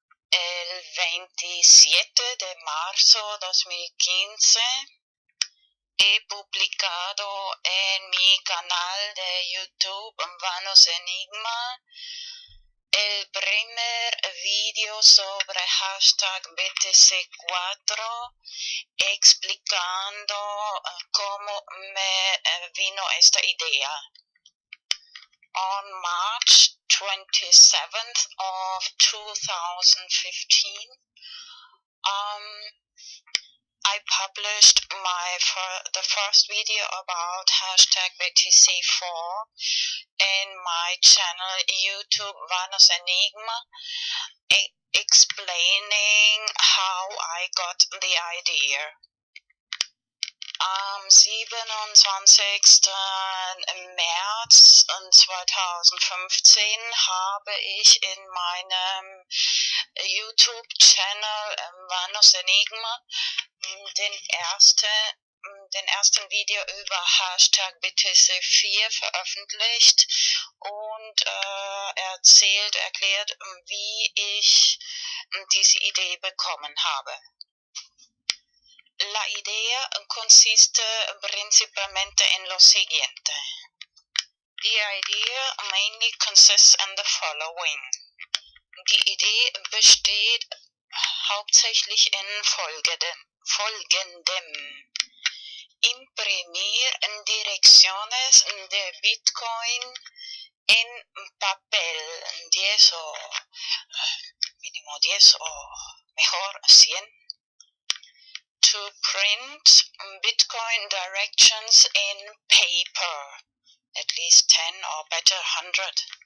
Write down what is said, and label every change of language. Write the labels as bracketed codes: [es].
[es] El 27 de marzo 2015 he publicado en mi canal de YouTube Vanos Enigma el primer vídeo sobre hashtag BTC4 explicando cómo me vino esta idea. [en] On March 27th of 2015, I published the first video about hashtag BTC4 in my channel YouTube Vanos Enigma, explaining how I got the idea. [de] Am 27. März 2015 habe ich in meinem YouTube-Channel Vanos Enigma den ersten Video über Hashtag BTC4 veröffentlicht und erklärt, wie ich diese Idee bekommen habe. [es] La idea consiste principalmente en lo siguiente. [en] The idea mainly consists in the following. [de] Die Idee besteht hauptsächlich in folgendem. [es] Imprimir direcciones de Bitcoin en papel, 10 o mínimo 10 o mejor 100. [en] To print Bitcoin directions in paper, at least 10 or better 100.